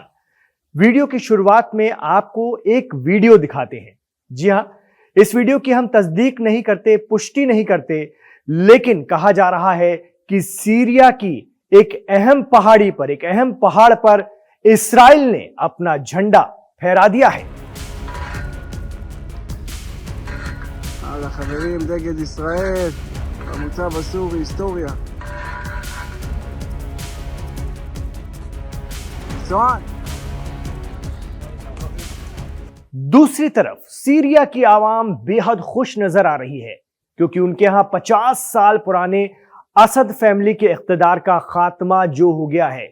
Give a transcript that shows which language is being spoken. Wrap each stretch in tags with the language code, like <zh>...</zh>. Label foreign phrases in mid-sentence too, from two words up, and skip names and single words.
<hi>वीडियो की शुरुआत में आपको एक वीडियो दिखाते हैं। जी हां, इस वीडियो की हम तस्दीक नहीं करते, पुष्टि नहीं करते, लेकिन कहा जा रहा है कि सीरिया की एक अहम पहाड़ी पर, एक अहम पहाड़ पर इस्राइल ने अपना झंडा फहरा दिया है।</hi> <he>הלאה חברים, דגל ישראל, המוצב הסורי, היסטוריה.</he> <hi>चौहान। दूसरी तरफ सीरिया की आवाम बेहद खुश नजर आ रही है, क्योंकि उनके यहां 50 साल पुराने असद फैमिली के इख्तिदार का खात्मा जो हो गया है।</hi>